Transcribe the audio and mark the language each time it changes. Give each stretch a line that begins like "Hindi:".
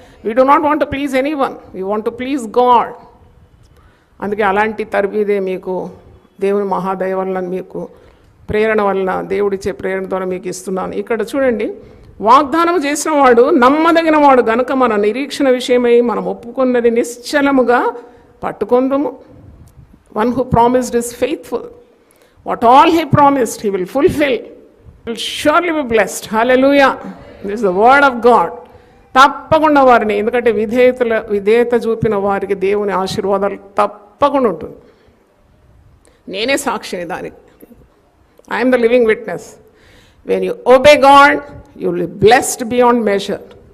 English: We do not want to please anyone, we want to please God.
Telugu: అందుకే అలాంటి తరబీదే మీకు దేవుని మహాదయ వలన, మీకు ప్రేరణ వలన, దేవుడిచ్చే ప్రేరణ ద్వారా మీకు ఇస్తున్నాను. ఇక్కడ చూడండి, వాగ్దానం చేసిన వాడు నమ్మదగిన వాడు గనుక మన నిరీక్షణ విషయమై మనం ఒప్పుకున్నది నిశ్చలముగా పట్టుకొందుము.
English: One who promised is faithful. What all he promised, he will fulfill. He will surely be blessed. Hallelujah. This is the word of God.
Telugu: తప్పకుండా వారిని, ఎందుకంటే విధేయత చూపిన వారికి దేవుని ఆశీర్వాదాలు తప్పకుండా ఉంటుంది. నేనే సాక్షిని దానికి.
English: I'm the living witness. When you obey God, you will be blessed beyond measure.